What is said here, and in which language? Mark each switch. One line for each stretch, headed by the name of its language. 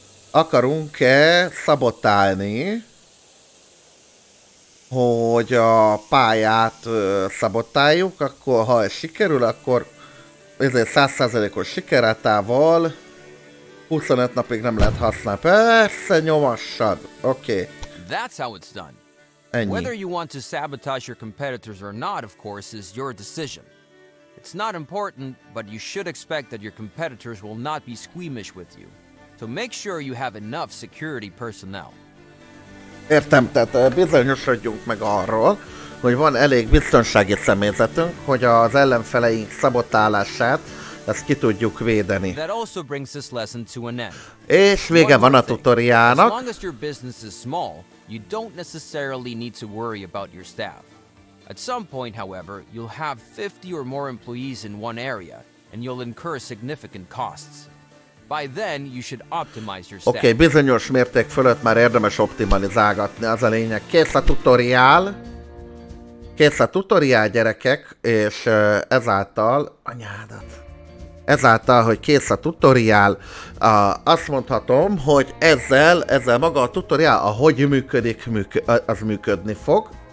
Hungarian: Akarunk-e szabotálni, hogy a pályát szabotáljuk, akkor ha ez sikerül, akkor ezért 100%-os sikerátával 25 napig nem lehet használni. Persze, nyomassad. Oké.
English: That's how it's done.
Hungarian: Ennyi.
English: Whether you want to sabotage your competitors or not, of course, is your decision. It's not important, but you should expect that your competitors will not be squeamish with you. So make sure you have enough security personnel.
Hungarian: Értem, tehát bizonyosodjunk meg arról, hogy van elég biztonsági személyzetünk, hogy az ellenfeleink szabotálását ezt ki tudjuk védeni.
English: That also brings this lesson to an end.
Hungarian: És vége van a tutoriálnak.
English: As long as your business is small, you don't necessarily need to worry about your staff. At some point, however, you'll have 50 or more employees in one area, and you'll incur significant costs. By then, you should optimize your staff.
Hungarian: Oké, bizonyos mérték fölött már érdemes optimalizálgatni, az a lényeg. Kész a tutoriál. Kész a tutoriál, gyerekek, és ezáltal... Anyádat. Ezáltal, hogy kész a tutoriál, azt mondhatom, hogy ezzel maga a tutoriál, ahogy működik, az működni fog.